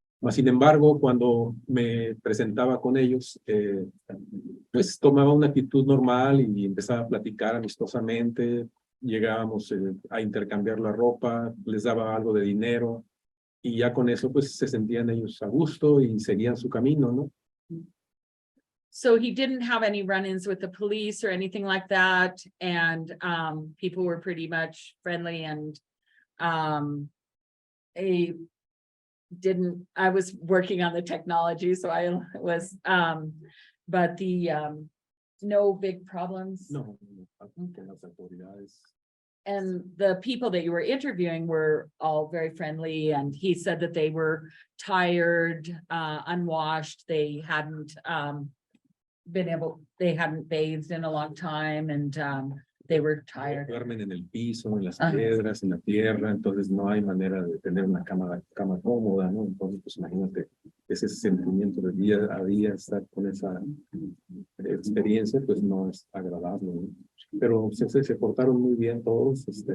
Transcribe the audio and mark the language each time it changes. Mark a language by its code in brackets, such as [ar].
[es] Mas, sin embargo, cuando me presentaba con ellos, pues tomaba una actitud normal y empezaba a platicar amistosamente. Llegábamos a intercambiar la ropa, les daba algo de dinero, y ya con eso pues se sentían ellos a gusto y seguían su camino, ¿no? [en] So he didn't have any run-ins with the police or anything like that, and people were pretty much friendly, and I was working on the technology, so I was, but no big problems. [es] No, con las autoridades. [en] And the people that you were interviewing were all very friendly, and he said that they were tired, unwashed, they hadn't bathed in a long time, and they were tired. [es] Duermen en el piso, en las piedras, en la tierra, entonces no hay manera de tener una cama cómoda, ¿no? Entonces, pues imagínate, ese sentimiento de día a día, estar con esa experiencia, pues no es agradable, ¿no? Pero se portaron muy bien todos.